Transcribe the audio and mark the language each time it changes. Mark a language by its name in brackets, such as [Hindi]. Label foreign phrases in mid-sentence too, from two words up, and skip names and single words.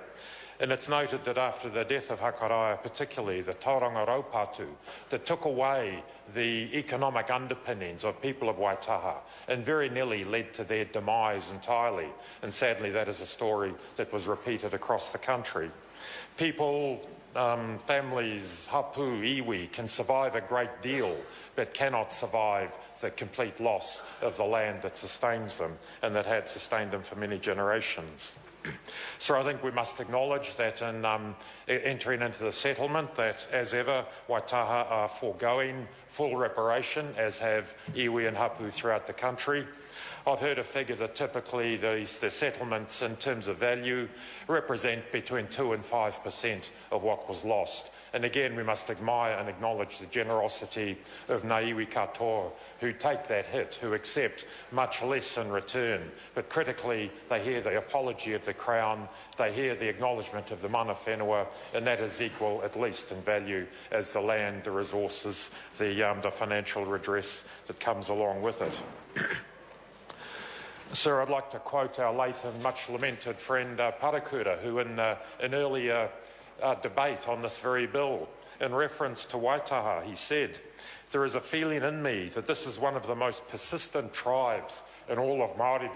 [English] And it's noted that after the death of Hakaraia, particularly the Tauranga Raupatu, that took away the economic underpinnings of people of Waitaha and very nearly led to their demise entirely. And sadly, that is a story that was repeated across the country. People, families, [Māori] hapu, iwi, [English] can survive a great deal, but cannot survive the complete loss of the land that sustains them and that had sustained them for many generations. So I think we must acknowledge that in entering into the settlement that, as ever, Waitaha are foregoing full reparation, as have iwi and hapu throughout the country. I've heard a figure that typically the settlements in terms of value represent between 2 and 5% of what was lost. And again, we must admire and acknowledge the generosity of [Māori] ngā iwi katoa [English] who take that hit, who accept much less in return. But critically, they hear the apology of the Crown, they hear the acknowledgement of the [Māori] mana whenua, [English] and that is equal, at least in value, as the land, the resources, the financial redress that comes along with it. Sir, I'd like to quote our late and much lamented friend Parakura, who in an earlier debate on this very bill, in reference to Waitaha, he said, "There is a feeling in me that this is one of the most persistent tribes in all of Māoridom."